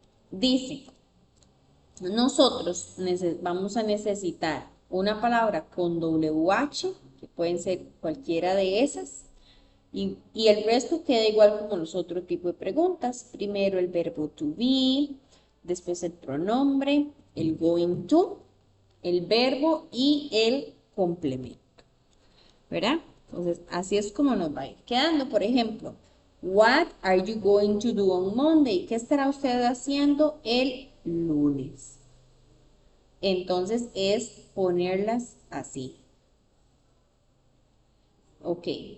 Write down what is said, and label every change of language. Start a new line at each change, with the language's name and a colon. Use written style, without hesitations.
Spanish: Dice, nosotros vamos a necesitar una palabra con WH, que pueden ser cualquiera de esas, y el resto queda igual como los otros tipos de preguntas. Primero el verbo to be, después el pronombre, el going to, el verbo y el complemento, ¿verdad? Entonces, así es como nos va a ir quedando. Por ejemplo,
English: what are you going to do on Monday?
Spanish: ¿Qué estará usted haciendo el lunes? Entonces es ponerlas así. Ok.